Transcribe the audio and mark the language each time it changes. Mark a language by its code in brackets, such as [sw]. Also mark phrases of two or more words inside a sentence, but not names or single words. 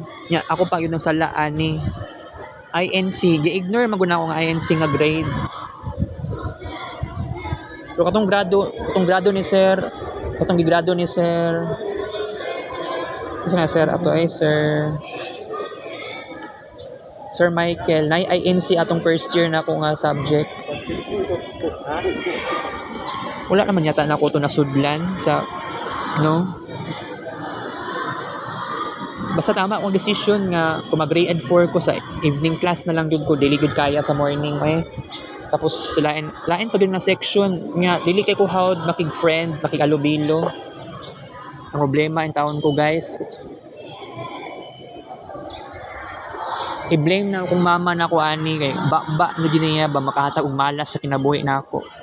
[ceb] Nya ako pa gyud ang sala ani. INC, gi-ignore man gud ako nga INC nga grade. Pero katong grado ni Sir, katong gigrado ni Sir. Kasi nga Sir ato ay Sir Michael, na INC atong [en] first year [ceb] na ako nga subject. Wala naman yata na ako ito nasudlan sa, no? Basta tama akong decision nga kung mag-grade 4 ko sa [en] evening class [ceb] na lang yun ko, dili good kaya sa morning eh. Tapos lain pa din na section nga, dili kay ko hawd makig-friend, makig-alubilo. Ang problema in taon ko guys, i-blame na akong mama na ako ani kay ba no din niya ba makahatag og malas sa kinabuhi na ako.